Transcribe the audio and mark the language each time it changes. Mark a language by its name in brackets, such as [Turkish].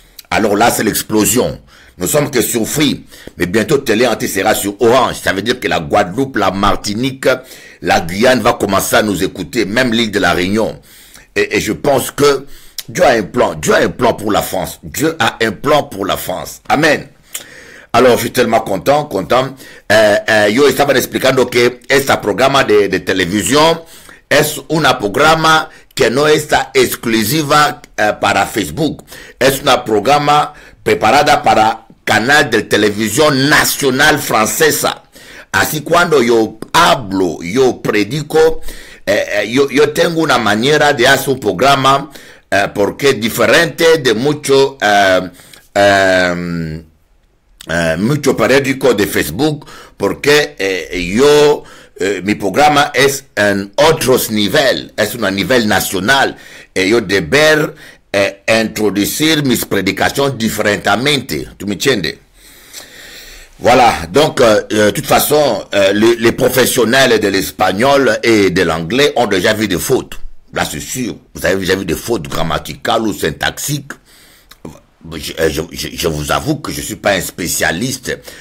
[French] Alors là, c'est l'explosion. Nous sommes que sur Free, mais bientôt Télé Anti sera sur Orange. Ça veut dire que la Guadeloupe, la Martinique, la Guyane va commencer à nous écouter, même l'île de la Réunion. Et je pense que Dieu a un plan. Dieu a un plan pour la France. Dieu a un plan pour la France. Amen. Alors, je suis tellement content. [Spanish] Yo estaba explicando que este programa de televisión es un programa que no está exclusiva para Facebook. Es un programa preparada para canal de televisión nacional francesa. Así cuando yo hablo, yo predico, yo tengo una manera de hacer un programa porque es diferente de mucho periódico de Facebook, porque mi programa es en otros niveles, es un nivel nacional, y yo deber introducir mis predicaciones diferentemente. ¿Tú me entiendes? [French] Voilà, donc de toute façon, les professionnels de l'espagnol et de l'anglais ont déjà vu des fautes. Là, c'est sûr. Vous avez déjà vu des fautes grammaticales ou syntaxiques. Je vous avoue que je suis pas un spécialiste.